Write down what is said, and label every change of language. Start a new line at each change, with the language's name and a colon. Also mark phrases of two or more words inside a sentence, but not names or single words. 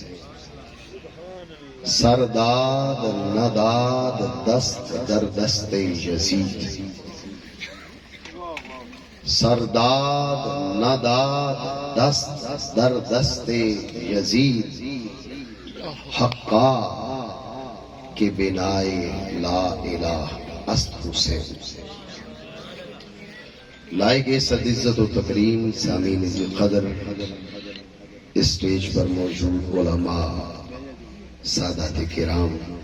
Persian: سرداد نداد دست در دست یزید سرداد نداد دست در دست یزید حقا کے بنائے
Arabic: لا الہ
Persian: است حسین.
Urdu: لائق صد عزت و تکریم سامعین قدر اسٹیج پر موجود علماء سادات کرام